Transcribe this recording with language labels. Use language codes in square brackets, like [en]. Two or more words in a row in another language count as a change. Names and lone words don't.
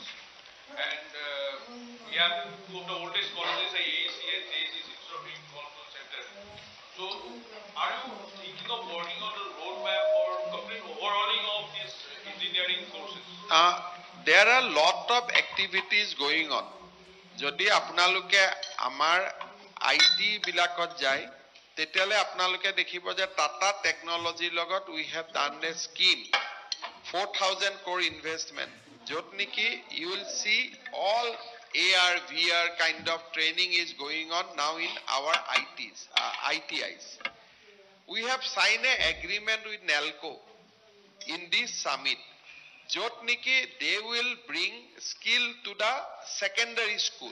[en] And we have two of the oldest colleges, AAC and JAC, instead of being called center. So are you thinking of working on a roadmap for complete overhauling of these engineering courses? There are lot of activities going on. [as] যদি আপোনালোকে আমাৰ IT বিলাকত যায় তেতিয়ালে আপোনালোকে দেখিব যে টাটা টেকনলজিৰ লগত [en] we have done a scheme 4,000 crore investment. [as] যত নেকি [en] you will see all AR VR kind of training is going on now in our ITIs. We have signed an agreement with NELCO in this summit. Jotniki, they will bring skill to the secondary school.